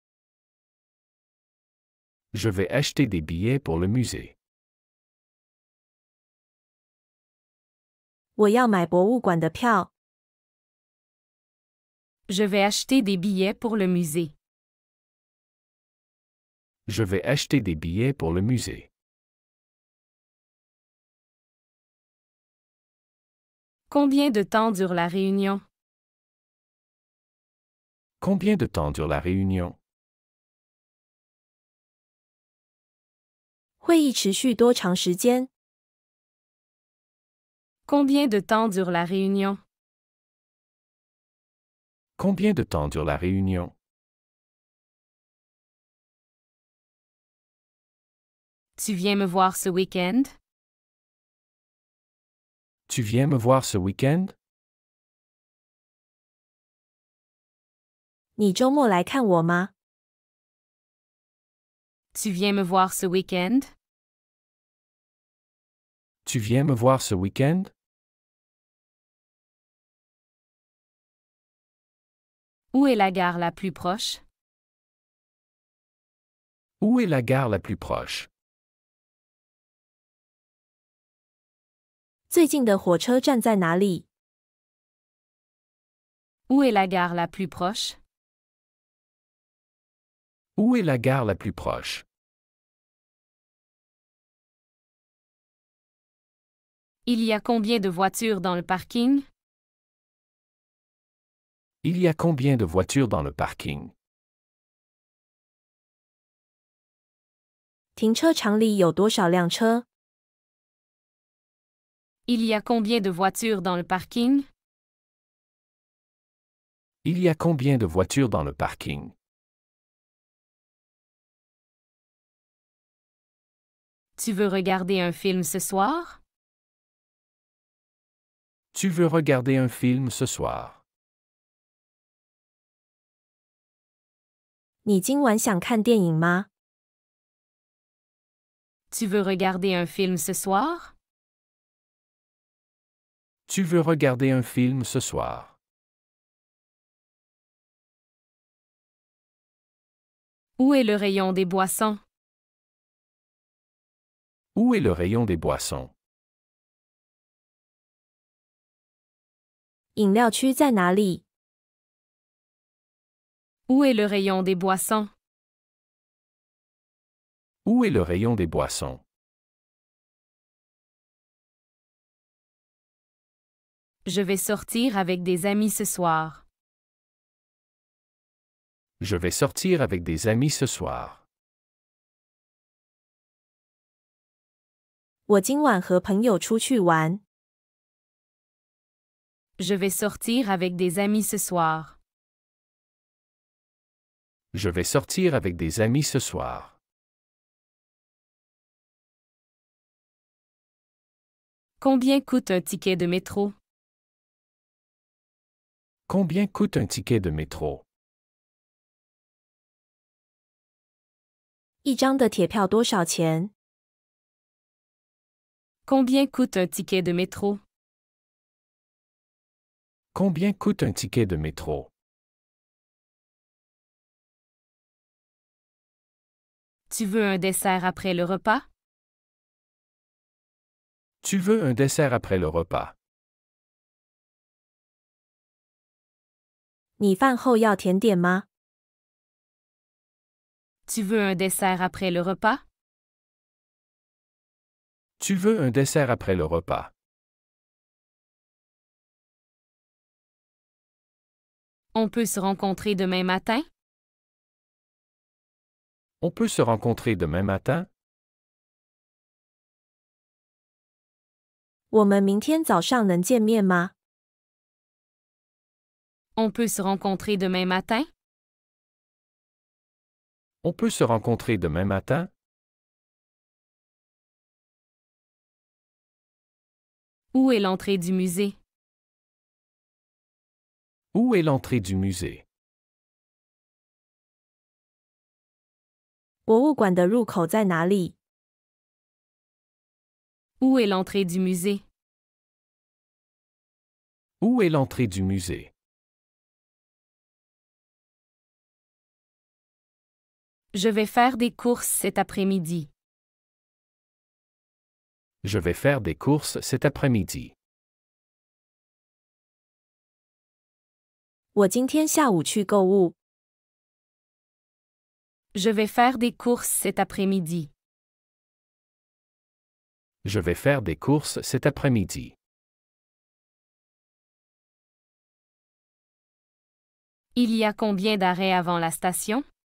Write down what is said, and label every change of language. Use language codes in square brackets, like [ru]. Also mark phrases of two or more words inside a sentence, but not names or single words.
[fr] Je vais acheter des billets pour le musée. [zh] 我要买博物馆的票。 [fr] Je vais acheter des billets pour le musée. Je vais acheter des billets pour le musée. Combien de temps dure la réunion? Combien de temps dure la réunion? [zh] 会议持续多长时间？ [fr] Combien de temps dure la réunion? Combien de temps dure la réunion? Tu viens me voir ce week-end? Tu viens me voir ce week-end? [zh] 你周末来看我吗？ [fr] Tu viens me voir ce week-end? Tu viens me voir ce week-end? Où est la gare la plus proche? Où est la gare la plus proche? [zh] 最近的火车站在哪里？ [fr] Où est la gare la plus proche? Où est la gare la plus proche? Il y a combien de voitures dans le parking? Il y a combien de voitures dans le parking? [zh] 停车场里有多少辆车？ [fr] Il y a combien de voitures dans le parking? Il y a combien de voitures dans le parking? Tu veux regarder un film ce soir? Tu veux regarder un film ce soir? [zh] 你今晚想看电影吗？ [fr] Tu veux regarder un film ce soir? Tu veux regarder un film ce soir? Où est le rayon des boissons? Où est le rayon des boissons? [zh] 饮料区在哪里？ [fr] Où est le rayon des boissons? Où est le rayon des boissons? Je vais sortir avec des amis ce soir. Je vais sortir avec des amis ce soir. [zh] 我今晚和朋友出去玩。 [fr] Je vais sortir avec des amis ce soir. Je vais sortir avec des amis ce soir. Combien coûte un ticket de métro? Combien coûte un ticket de métro? [zh] 一张的铁票多少钱？ [fr] Combien coûte un ticket de métro? Combien coûte un ticket de métro? Tu veux un dessert après le repas? Tu veux un dessert après le repas? [zh] 你饭后要甜点吗？ [fr] Tu veux un dessert après le repas? Tu veux un dessert après le repas? On peut se rencontrer demain matin? On peut se rencontrer demain matin? [zh] 我们明天早上能见面吗？ [fr] On peut se rencontrer demain matin? On peut se rencontrer demain matin? Où est l'entrée du musée? Où est l'entrée du musée? [zh] 博物馆的入口在哪里？ [fr] Où est l'entrée du musée? Où est l'entrée du musée? Je vais faire des courses cet après-midi. Je vais faire des courses cet après-midi. [zh] 我今天下午去购物。 [fr] Je vais faire des courses cet après-midi. Je vais faire des courses cet après-midi. Il y a combien d'arrêts avant la station?